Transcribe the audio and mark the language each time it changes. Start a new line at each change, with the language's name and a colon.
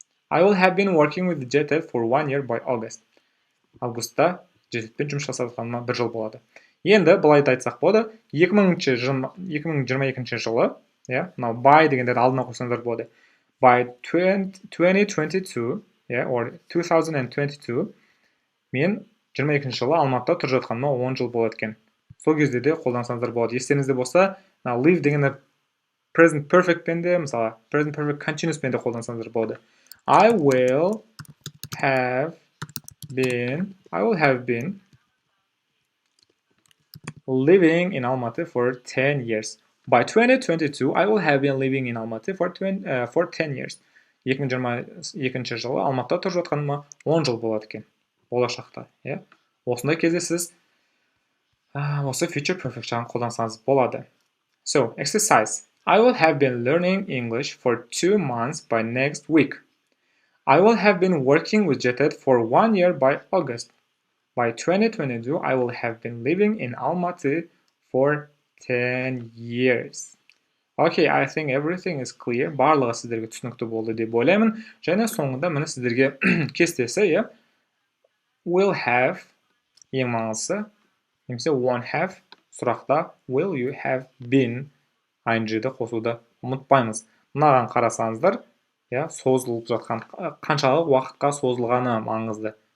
English: I will have been working with jetted for 1 year by August.
Kazakh: Августта жетедпен жұмыс жасап жатқаныма 1 жыл болады. Енді былай айтсақ болады, 2022 жылы, мынау by дегендерді алдына қойсаңыздар болады.
English: By 2022, or 2022,
Kazakh: мен 22 жылы Алматыда тұрып жатқаныма 10 жыл болады екен. Сол кезде де қолдансаңыздар болады. Естеріңізде болса, live дегенде present perfect пен де, мысалы, present perfect continuous пен де қолдансаңыздар болады.
English: I will have been living in Almaty for 10 years. By 2022, I will have been living in Almaty for 10 years.
Kazakh: 2022 жылы Алматыда тұрып жатқаныма 10 жыл болады екен. Болашақта. Осындай кезде сіз осы future perfect жағын қолдансаңыз болады.
English: So, exercise. I will have been learning English for 2 months by next week. I will have been working with jetted for 1 year by August. By 2022, I will have been living in Almaty for 10 years. Okay, I think everything is clear.
Kazakh: Барлығы сіздерге түсінікті болды деп ойлаймын. Және соңында міне сіздерге кестесі, will have ең маңыздысы, немесе won't have сұрақта
English: will you have been ing-
Kazakh: ді қосуды ұмытпаймыз. Мынаған қарасаңыздар, созылып жатқан қаншалық уақытқа созылғаны маңызды.